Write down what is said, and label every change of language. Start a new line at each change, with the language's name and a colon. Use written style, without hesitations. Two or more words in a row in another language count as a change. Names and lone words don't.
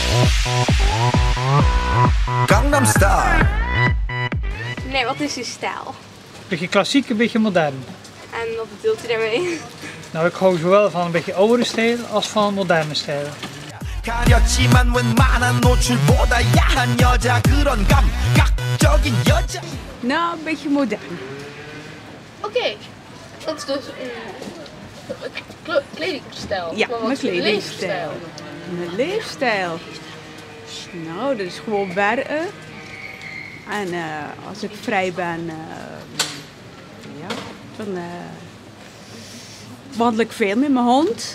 Dutch: Gangnam Style. Nee, wat is uw stijl? Beetje klassiek, een beetje modern. En wat bedoelt u daarmee? Nou, ik hou zowel van een beetje oudere stijl als van moderne stijl.
Korean: 가렸지만 웬만한 노출보다 야한 여자 그런 감각적인 여자.
Dutch: Nou, een beetje modern. Oké, dat is dus een kledingstijl. Ja, Maar wat mijn is je kledingstijl. Mijn leefstijl. Nou, dat is gewoon werken. En als ik vrij ben, ja, dan wandel ik veel met mijn hond.